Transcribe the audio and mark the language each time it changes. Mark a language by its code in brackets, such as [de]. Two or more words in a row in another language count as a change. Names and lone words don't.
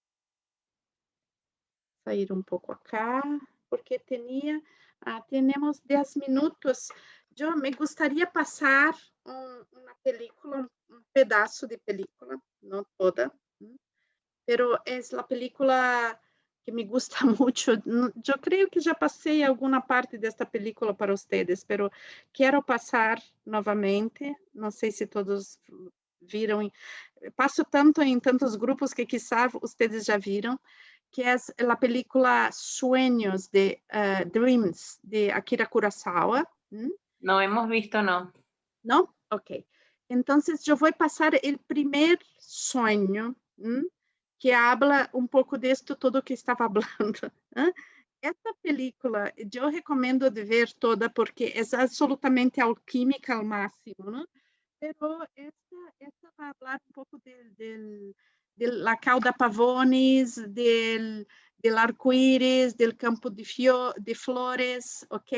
[pt] Sair um pouco acá, porque temos 10 minutos. Eu me gostaria passar uma película, um pedaço de película, não toda, pero é a película que [es] me gusta [pt] muito. Eu creio que já passei alguma parte desta película para vocês, pero quero passar novamente. Não sei se todos viram. Passo tanto em tantos grupos que quizá vocês já viram, que é a película Sueños de Dreams de Akira Kurosawa. [es] No hemos visto, no. ¿No? Ok. Entonces, yo voy a pasar el primer sueño, que habla un poco de esto todo que estaba hablando. Esta película, [pt] eu recomendo de ver toda, porque é absolutamente alquímica ao máximo, ¿no? [es] Pero esta [pt] vai falar um pouco [es] de la cauda pavonis, del arco-íris, del campo de flores, ok?